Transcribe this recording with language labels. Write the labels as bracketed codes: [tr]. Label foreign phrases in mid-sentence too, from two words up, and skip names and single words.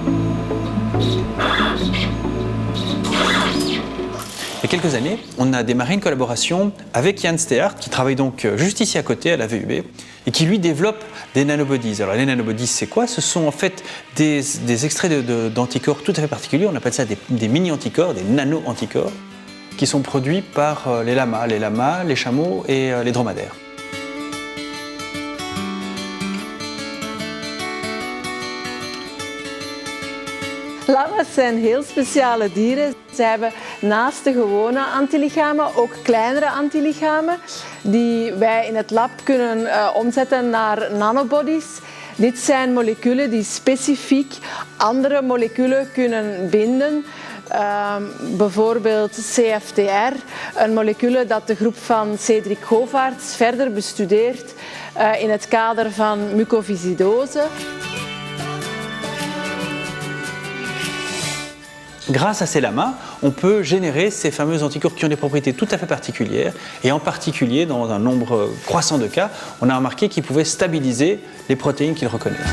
[fr] Il y a quelques années, on a démarré une collaboration avec Jan Steart, qui travaille donc juste ici à côté, à la VUB, et qui lui développe des nanobodies. Alors les nanobodies, c'est quoi? Ce sont en fait des extraits d'anticorps tout à fait particuliers, on appelle ça des mini-anticorps, des nano-anticorps, qui sont produits par les lamas, les chameaux et les dromadaires. [nl] Lama's zijn heel speciale dieren. Ze hebben naast de gewone antilichamen ook kleinere antilichamen die wij in het lab kunnen omzetten naar nanobodies. Dit zijn moleculen die specifiek andere moleculen kunnen binden. Bijvoorbeeld CFTR, een molecuul dat de groep van Cedric Govaerts verder bestudeert in het kader van mucoviscidose. [fr] Grâce à ces lamas, on peut générer ces fameux anticorps qui ont des propriétés tout à fait particulières et en particulier, dans un nombre croissant de cas, on a remarqué qu'ils pouvaient stabiliser les protéines qu'ils reconnaissent.